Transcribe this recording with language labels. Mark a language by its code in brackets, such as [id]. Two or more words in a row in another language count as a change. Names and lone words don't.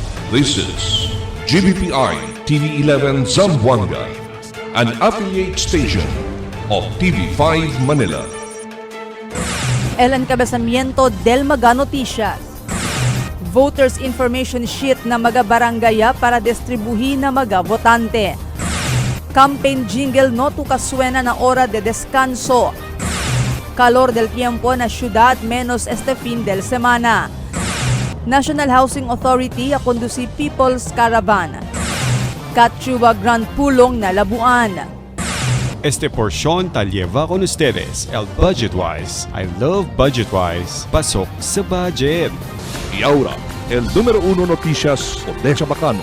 [en] This is GBPI TV11 Zamboanga, an affiliate station of TV5 Manila. [cbk] El encabezamiento del Maga Noticias. [en] Voters Information Sheet [cbk] na mga barangaya para distribuhin na mga botante. [en] Campaign jingle [cbk] no tu kasuena na hora de descanso. Calor del tiempo na syudad menos este fin del semana. National Housing Authority a conduci People's Caravan. Catchuba Grand Pulong na Labuan. Este porción tal lleva con ustedes el Budgetwise. [en] I love Budgetwise. [tl] Pasok sa budget. [cbk] Y ahora, el número 1 noticias Odessa Bacano.